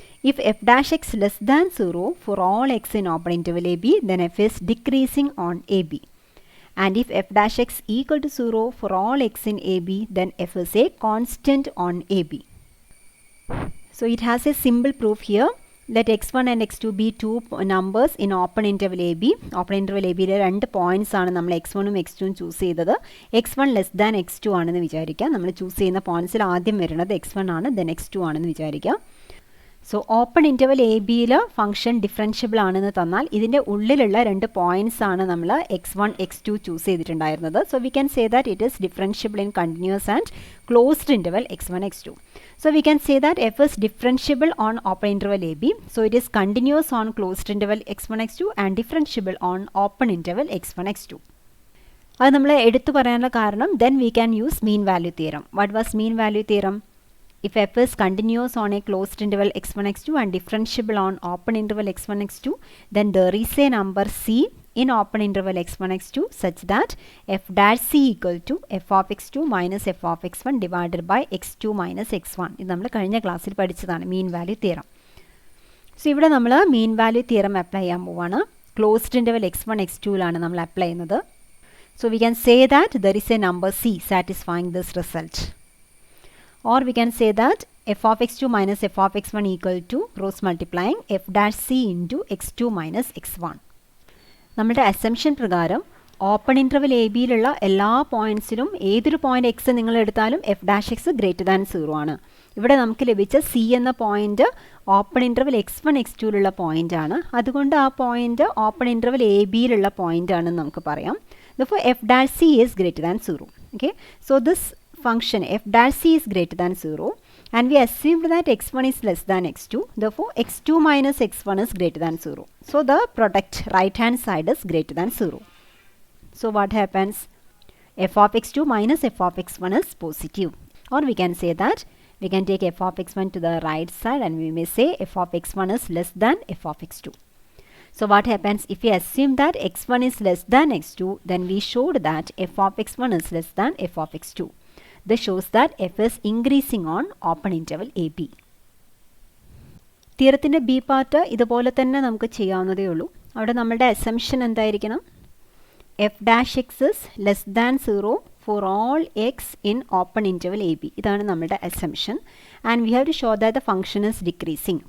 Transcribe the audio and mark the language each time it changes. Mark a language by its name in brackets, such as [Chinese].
[English] If f dash x less than 0 for all x in open interval AB, then f is decreasing on AB. And if f dash x equal to 0 for all x in AB, then f is a constant on AB. So it has a simple proof here. Let x1 and x2 be two numbers in open interval AB. [Malayalam] Open interval AB യിലെ 2 points ആണ് നമ്മൾ x1 ഉം x2 ഉം choose ചെയ്തത്. x1 less than x2 ആണെന്ന് വിചാരിക്കുക. നമ്മൾ choose ചെയ്യുന്ന പോയിന്റ്സിൽ ആദ്യം വരുന്നത് x1 ആണ്, ദെൻ x2 ആണെന്ന് വിചാരിക്കുക. സോ ഓപ്പൺ ഇൻ്റർവൽ എ ബിയിൽ ഫംഗ്ഷൻ ഡിഫറൻഷ്യബിൾ ആണെന്ന് തന്നാൽ ഇതിൻ്റെ ഉള്ളിലുള്ള 2 പോയിന്റ്സ് ആണ് നമ്മൾ x1 x2 ചൂസ് ചെയ്തിട്ടുണ്ടായിരുന്നത്. [English] So we can say that it is differentiable in continuous and closed interval x1 x2. So we can say that f is differentiable on open interval AB. So it is continuous on closed interval x1 x2 and differentiable on open interval x1 x2. [Malayalam] അത് നമ്മൾ എടുത്തു പറയാനുള്ള കാരണം [English] then we can use mean value theorem. What was mean value theorem? If f is continuous on a closed interval x1 x2 and differentiable on open interval x1 x2, then there is a number c in open interval x1 x2 such that f dash c equal to f of x2 minus f of x1 divided by x2 minus x1. [Malayalam] ഇത് നമ്മൾ കഴിഞ്ഞ ക്ലാസ്സിൽ പഠിച്ചതാണ് mean value theorem. So ഇവിടെ നമ്മൾ mean value theorem apply ചെയ്യാൻ പോവാണ്. Closed interval x1 x2ലാണ് നമ്മൾ അപ്ലൈ ചെയ്യുന്നത്. [English] So we can say that there is a number c satisfying this result. Or we can say that f of x2 minus f of x1 equal to cross multiplying f dash c into x2 minus x1. [Malayalam] നമ്മുടെ assumption പ്രകാരം open interval A ബിയിലുള്ള എല്ലാ പോയിൻറ്റ്സിലും ഏതൊരു point X നിങ്ങൾ എടുത്താലും F dash X greater than 0 ആണ്. ഇവിടെ നമുക്ക് ലഭിച്ച സി എന്ന point open interval x1 x2ലുള്ള point ആണ്. അതുകൊണ്ട് ആ point open interval A ബിയിലുള്ള point ആണെന്ന് നമുക്ക് പറയാം. [English] Therefore f dash c is greater than 0. Okay, so this function f dash c is greater than 0 and we assumed that x1 is less than x2. Therefore x2 minus x1 is greater than 0. So the product right hand side is greater than 0. So what happens? F of x2 minus f of x1 is positive. Or we can say that we can take f of x1 to the right side and we may say f of x1 is less than f of x2. So what happens if we assume that x1 is less than x2, then we showed that f of x1 is less than f of x2. This shows that f is increasing on open interval AB. [Malayalam] തിയറത്തിൻ്റെ B part ഇതുപോലെ തന്നെ നമുക്ക് ചെയ്യാവുന്നതേ ഉള്ളൂ. അവിടെ നമ്മളുടെ assumption എന്തായിരിക്കണം? [English] F dash x is less than 0 for all x in open interval a b. [Malayalam] ഇതാണ് നമ്മുടെ assumption. [English] And we have to show that the function is decreasing.